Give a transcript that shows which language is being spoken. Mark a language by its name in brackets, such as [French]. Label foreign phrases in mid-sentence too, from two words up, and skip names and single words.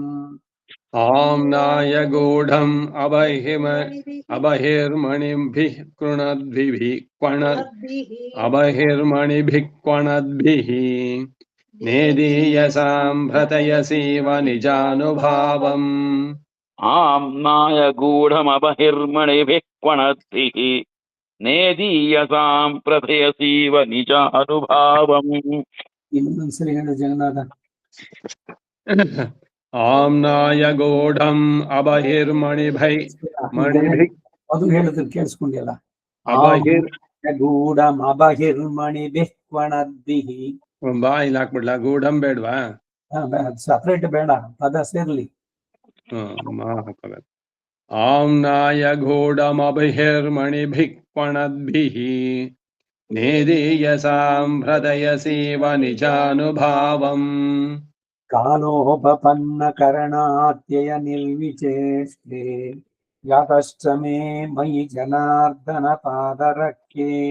[Sanskrit] आम्नाय गूढम् अबहिर्मणिभिः क्वणद्भिः नेदीयसाम् भ्रतयसीव निजानुभावम् आम्नाय गूढमबहिर्मणिभिः क्वणद्भिः नेदीयसाम् प्रथयसीव निजानुभावम् [Kannada] ಇನ್ನೊಂದ್ಸರಿ ಹೇಳು ಜಗನ್ನಾಥ [Sanskrit] आम्नाय गूढम् [Kannada] ಅದು ಹೇಳಿದ್ರೆ ಕೇಳಿಸ್ಕೊಂಡಿಲ್ಲ [Sanskrit] ಗೂಢಂ ಅಬಹಿರ್ಮಣಿಭಿಃ ಕ್ವಣದ್ಭಿಃ [Kannada] ಬಾಯಿಲ್ ಹಾಕ್ಬಿಡ್ಲಾ ಗೂಢಂ ಬೇಡ್ವಾ ಸಪರೇಟ್ ಬೇಡ ಪದ ಸೇರ್ಲಿ [Sanskrit] आम्नाय गूढमबहिर्मणिभिः क्वणद्भिः नेदीयसाम् भ्रतयसीव निजानुभावम् कालोपपन्नकरणात्यय निर्विचेष्टे यातश्च मे मयि जनार्दन पादरक्षे